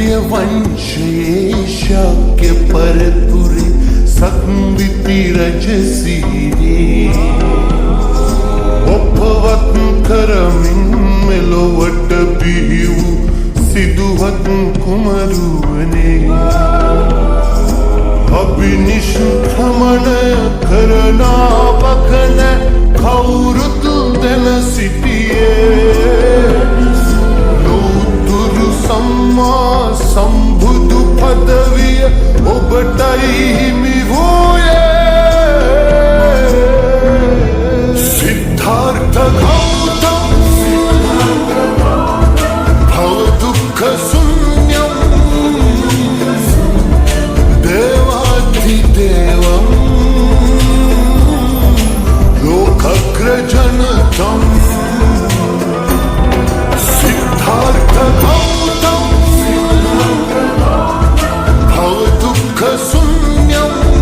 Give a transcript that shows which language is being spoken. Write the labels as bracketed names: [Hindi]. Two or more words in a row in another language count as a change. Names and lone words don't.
[Sinhala] වංශයේ ශාක්‍ය පරපුරේ සංවිත රජසිරේ ඔපවත් කරමින් මෙලොවට බිහි වූ සිදුවත් කුමරුවනේ අභිනිෂ්ක්‍රමණය කරනාවක නැ කවුරුත් දැන සිටියේ ලෝතුරු සම්මා සම්බුදු පදවිය ඔබටයි හිමි [Sanskrit] වූයේ सिद्धार्थ गौतम भव दुःख शून्यम देवाधिदेवम लोकग्रजनतम सिद्धार्थ गौतम भव दुःख शून्यम